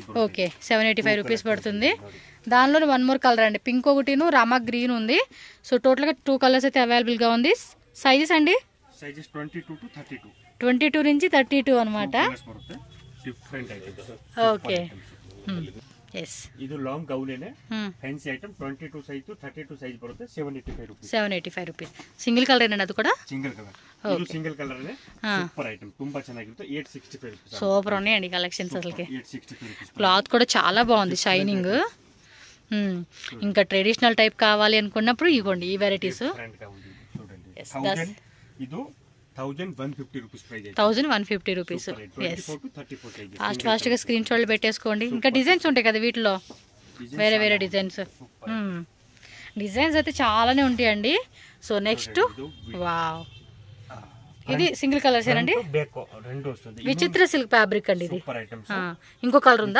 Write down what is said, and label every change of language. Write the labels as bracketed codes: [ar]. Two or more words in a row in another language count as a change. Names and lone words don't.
[te] ఓకే, 785 రూపీస్ పడుతుంది. దానిలో 1 [en] more colour [te] అండి, పింక్ ఒకటిను రామా గ్రీన్ ఉంది. సో టోటల్ గా 2 కలర్స్ అయితే అవైలబుల్ గా ఉంది. సైజెస్ అండి? సైజెస్ 22 to 32. 22 నుంచి 32 అన్నమాట. [en] different items. [te] ఓకే, [kn] ಎಸ್ ಇದು ಲಾಂಗ್ ಗೌನೇನೆ [en] fancy item [kn] 22 ಸೈಜ್ 32 ಸೈಜ್ ಬರುತ್ತೆ 785 ರೂಪೀಸ್ [te] 785 ರೂಪೀಸ್ [en] single colour [te] ఏనా అది కూడా [en] single colour [te] ఇది [en] single colour [te] నే [en] super item [kn] ತುಂಬಾ ಚೆನ್ನಾಗಿರುತ್ತೆ [te] 865 ರೂಪೀಸ್ సూపర్ ఉన్నాయండి కలెక్షన్స్ అసలుకి 865 రూపీస్ క్లాత్ కూడా చాలా బాగుంది షైనింగ్ ఇంకా ట్రెడిషనల్ టైప్ కావాలి అనుకున్నప్పుడు ఇగోండి ఈ వెరైటీస్ చూడండి ఇది 1150 రూపీస్ ప్రైస్ 1150 రూపీస్ ఫాస్ట్ ఫాస్ట్ గా స్క్రీన్ షాట్లు పెట్టేసుకోండి ఇంకా డిజైన్స్ ఉంటాయి కదా వీటిలో వేరే వేరే డిజైన్స్ అయితే చాలానే ఉంటాయండి [en] so next wow [te] ఇది [en] single colours [te] ఏనండి విచిత్ర [en] silk fabric [te] అండి ఇది ఇంకో కలర్ ఉందా